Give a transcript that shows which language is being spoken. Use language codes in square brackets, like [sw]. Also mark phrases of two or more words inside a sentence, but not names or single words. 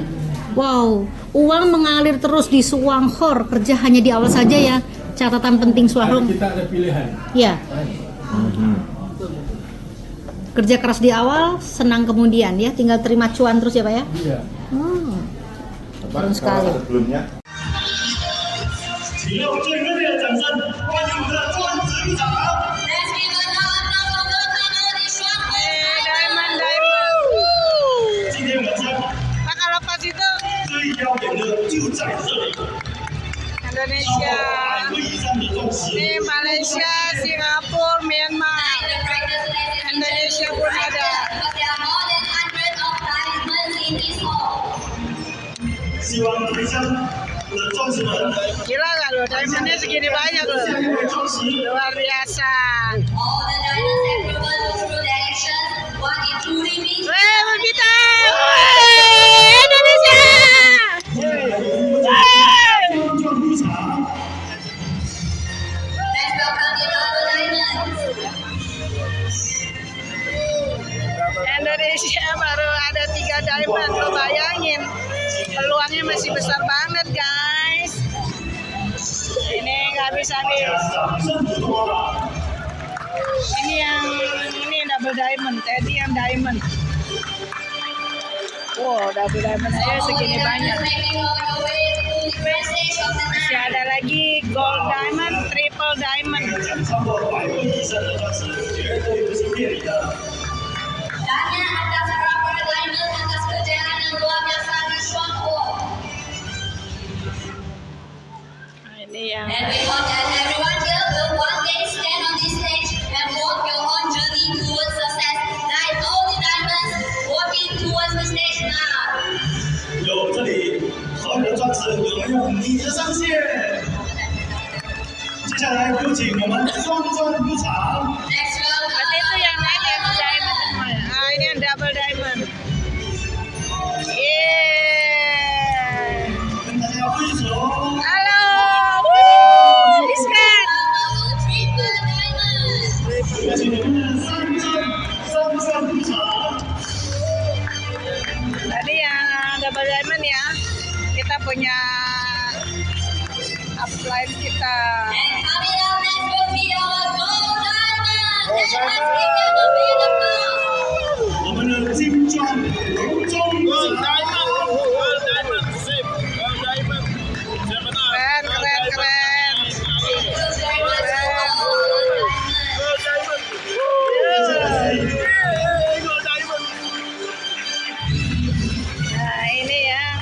[id] Wow, uang mengalir terus di Swanghor. Kerja hanya di awal saja ya. Catatan penting Swanghor. Kita ada pilihan. Ya. Kerja keras di awal, senang kemudian ya. Tinggal terima cuan terus ya, Pak ya. Iya. Keren sekali. Sebelumnya [zh] 请用最热烈的掌声欢迎我们的专职入场。今天晚上最耀眼的就在这里。 Indonesia, 100位以上的钻石， [id] ini Malaysia, Singapura, Myanmar, Indonesia pun ada. [zh] 希望台上的钻石们 [id] Gila gak lo, diamondnya segini banyak loh, [zh] 下一位钻石 [id] luar biasa. Weh, berbita! Weh, Indonesia! [zh] 钻入场。 [id] Indonesia baru ada 3 diamond, lo bayangin peluangnya masih besar banget guys. Ini nggak habis-habis. [zh] 掌声不多了。 [id] Ini [en] double diamond, [id] tadi yang diamond. Wow, [en] double diamond [id] aja segini banyak. Masih ada lagi [en] gold diamond, triple diamond. [zh] 超过100位以上的钻石，绝对不是骗你的。 [id] Ini yang [en] And we hope that everyone here will one day stand on this stage and walk your own journey towards success. Like all the diamonds walking towards the stage now. [zh] 有这里所有的钻石有没有你的上线？接下来有请我们双钻入场。 [en] Next round, [id] berarti itu yang lain yang diamond semua ya? Ah, ini yang [en] double diamond. [id] Yeah. [zh] 跟大家挥手。 [id] Halo, Woo, diskon. [en] triple diamond. [zh] 有请我们的双钻入场。 [id] Tadi yang [en] double diamond [id] ya, kita punya upline kita. [en] And coming up next will be our gold diamond. Let us give them a big applause. [zh] 我们的金钻隆重入场。 [id] Keren, keren, keren. Nah, ini ya.